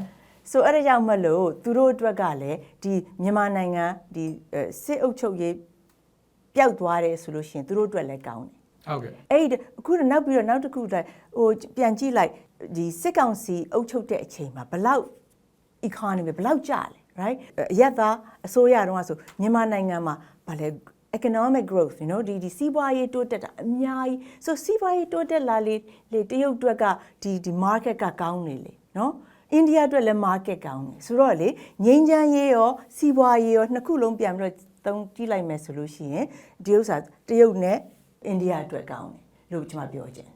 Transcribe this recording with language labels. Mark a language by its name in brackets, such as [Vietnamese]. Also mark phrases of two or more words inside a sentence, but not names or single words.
[Burmese] ဆိုအဲ့ဒါကြောင့်မလို့သူတို့အတွက်ကလည်းဒီမြန်မာနိုင်ငံဒီစစ်အုပ်ချုပ်ရေးပျောက်သွားတယ်ဆိုလို့ရှိရင်သူတို့အတွက်လည်းကောင်းတယ် ဟုတ်ကဲ့ အဲ့အခုနောက်ပြီးတော့နောက်တစ်ခုဟိုပြန်ကြည့်လိုက်ဒီစစ်ကောင်စီအုပ်ချုပ်တဲ့အချိန်မှာဘလောက် economy ဘလောက်ကျလဲ right ရက်သား အစိုးရတော့ဆိုမြန်မာနိုင်ငံမှာဗာလဲ [English] economic growth you know [Burmese] ဒီစီးပွားရေးတိုးတက်တာအများကြီးဆိုစီးပွားရေးတိုးတက်လာလေတရုတ်အတွက်ကဒီ market ကကောင်းနေလေနော်အိန္ဒိယအတွက်လည်း market ကောင်းတယ်ဆိုတော့လေငိမ့်ချမ်းရေးရောစီးပွားရေးရောနှစ်ခုလုံးပြန်ပြီးတော့သုံးကြည့်လိုက်မယ်ဆိုလို့ရှိရင်ဒီဥစ္စာတရုတ်နဲ့အိန္ဒိယအတွက်ကောင်းတယ်လို့ကျွန်မပြောချင်